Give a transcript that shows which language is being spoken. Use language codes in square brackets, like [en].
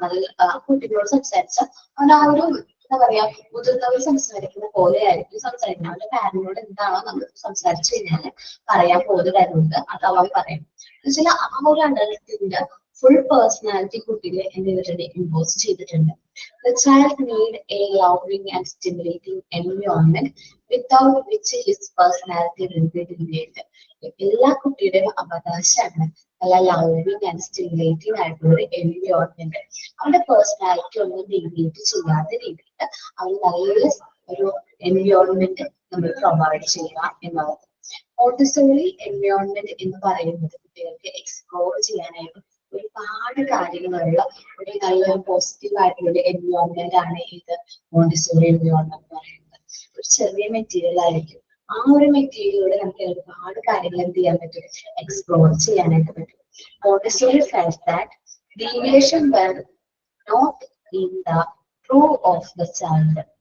[ml] നല്ല ആ കുട്ടികളോട് സംസാരിച്ച അവൻ ആ ഒരു എന്താ പറയാ മുതിർന്നവർ സംസാരിക്കുന്ന പോലെ ആയിരിക്കും സംസാരിക്കുന്നത്. അവന്റെ പാരന്റിനോട് എന്താണോ നമ്മൾ സംസാരിച്ചു കഴിഞ്ഞാൽ പറയാൻ പോകുന്ന കാര്യമുണ്ട് അത് അവൻ പറയും. എന്നുവെച്ചാൽ ആ ഒരു അഡൽട്ടിന്റെ ഫുൾ പേഴ്സണാലിറ്റി കുട്ടികളെ എന്ത് ചെയ്തിട്ടുണ്ട്, ഇമ്പോസ് ചെയ്തിട്ടുണ്ട്. [en] The child need a loving and stimulating environment without which his personality will be delayed. [ml] എല്ലാ കുട്ടിയുടെയും അവകാശമാണ് നല്ല ലവിങ് ആൻഡ് സ്റ്റിമുലേറ്റിംഗ് ആയിട്ടുള്ള ഒരു എൻവയോൺമെന്റ്. അവരുടെ പേഴ്സണാലിറ്റി ഒന്നും ഡീവിയേറ്റ് ചെയ്യാത്ത രീതിയിൽ അവർ നല്ല ഒരു എൻവയോൺമെന്റ് നമ്മൾ പ്രൊവൈഡ് ചെയ്യുക എന്നുള്ളത്. മോണ്ടിസോറി എൻവയോൺമെന്റ് എന്ന് പറയുന്നത് കുട്ടികൾക്ക് എക്സ്പ്ലോർ ചെയ്യാനായിട്ട് ഒരുപാട് കാര്യങ്ങളുള്ള ഒരു നല്ലൊരു പോസിറ്റീവ് ആയിട്ടുള്ള എൻവയോൺമെന്റ് ആണ് ഇത് മോണ്ടിസോറി എൻവയോൺമെന്റ് പറയുന്നത്. ഒരു ചെറിയ മെറ്റീരിയൽ ആയിരിക്കും. ആ ഒരു മെറ്റീരിയലിലൂടെ നമുക്ക് ഒരുപാട് കാര്യങ്ങൾ എന്ത് ചെയ്യാൻ പറ്റും, എക്സ്പ്ലോർ ചെയ്യാനായിട്ട് പറ്റും. [en] Montessori felt that deviation were not in the true of the child.